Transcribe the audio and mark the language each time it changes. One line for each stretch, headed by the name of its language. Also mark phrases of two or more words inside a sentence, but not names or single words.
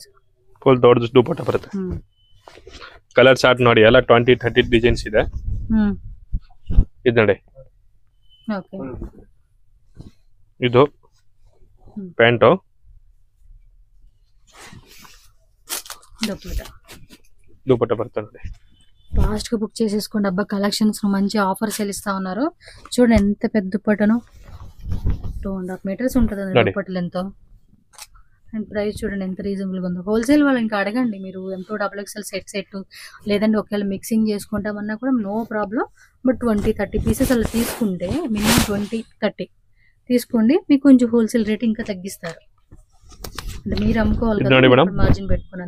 Kannada: ಫುಲ್ ದೊಡ್ಡ ದುಪಟ್ಟಾ ಬರುತ್ತೆ
English: color chart
Kannada: ನೋಡಿ ಎಲ್ಲ 20 30 ಡಿಸೈನ್ಸ್ ಇದೆ ಇದು ನೋಡಿ ಓಕೆ ಇದು ಪ್ಯಾಂಟು
Telugu: దుపట్టా పడుతుంది ఫాస్ట్ గా బుక్ చేసేసుకోండి అబ్బా కలెక్షన్స్ మంచి ఆఫర్స్ ఇస్తా ఉన్నారు చూడండి ఎంత పెద్ద దుపట్టను 2.5 మీటర్స్ ఉంటుంది దుపట్టలు ఎంతో
English: and price
Telugu: చూడండి ఎంత రీజనబుల్ గా ఉందో హోల్సేల్ వాళ్ళు ఇంకా అడగండి మీరు
English: M2 XXL set
Telugu: లేదంటే ఒకవేళ మిక్సింగ్ చేసుకుంటామన్నా కూడా
English: no problem
Telugu: బట్ 20-30 పీసెస్ అలా తీసుకుంటే మినిమం 20-30 తీసుకోండి మీకు కొంచెం
English: wholesale rate
Telugu: ఇంకా తగ్గిస్తారు అంటే మీరు అమ్ముకోవాలి కదా మార్జిన్ పెట్టుకోండి